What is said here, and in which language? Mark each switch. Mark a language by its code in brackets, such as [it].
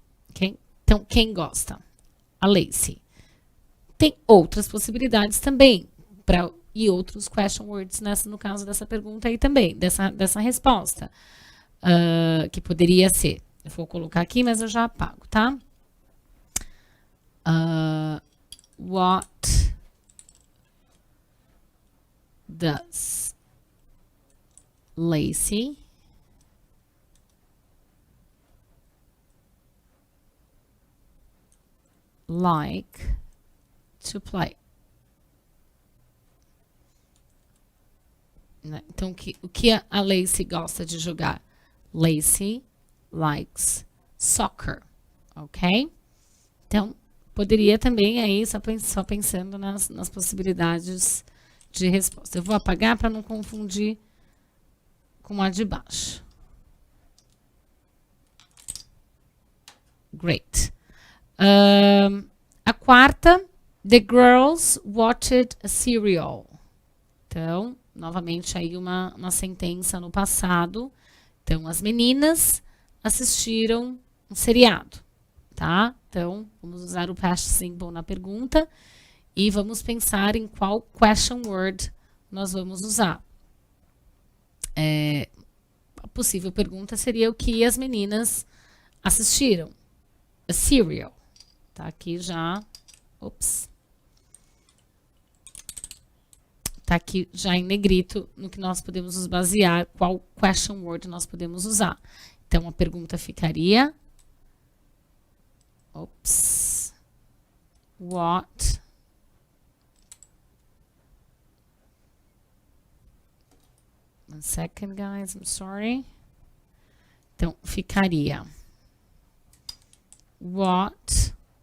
[pt] Okay? Então, quem gosta? A Lacey. Tem outras possibilidades também, e outros question words no caso dessa pergunta aí também, dessa resposta, que poderia ser, eu vou colocar aqui, mas eu já apago, tá? [en] What does Lacey like to play? [pt] Então, o que a Lacey gosta de jogar? [en] Lacey likes soccer, ok? [pt] Então, poderia também aí, só pensando nas possibilidades de resposta. Eu vou apagar para não confundir com a de baixo. [en] Great. [pt] A quarta, [en] the girls watched a serial. [pt] Então, novamente aí uma sentença no passado. Então, as meninas assistiram um seriado, tá? Então, vamos usar o past simple na pergunta e vamos pensar em qual question word nós vamos usar. A possível pergunta seria o que as meninas assistiram. A serial. Tá aqui já. Ops. Tá aqui já em negrito no que nós podemos nos basear, qual question word nós podemos usar. Então, a pergunta ficaria... Ops. [en] What one second, guys, I'm sorry. [pt] Então, ficaria... What...